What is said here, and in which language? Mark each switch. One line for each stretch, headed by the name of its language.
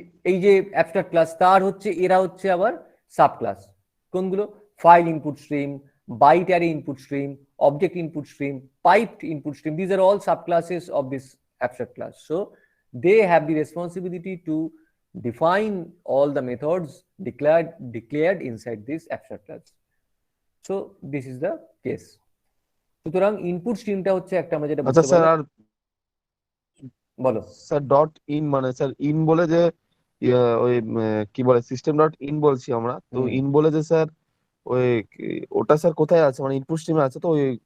Bangla: এই যে abstract class, তার হচ্ছে এরা হচ্ছে আবার সাব ক্লাস। কোনগুলো? File input stream, byte array input stream, object input stream, piped input stream.
English: These are all subclasses of this abstract class. So they have the responsibility to define all the methods declared inside this abstract class. So this is the case.
Bangla: সুতরাং input স্ট্রিমটা হচ্ছে একটা, আমরা যেটা আচ্ছা বুঝতে sir, পারলাম। আর বলো। Sir dot in মানে স্যার ইন বলে যে ওই কি বলে সিস্টেম ডট ইন বলছি আমরা, তো ইন বলে যে স্যার ওই ওটা স্যার কোথায় আছে, মানে ইনপুট স্ট্রিমে আছে তো ওই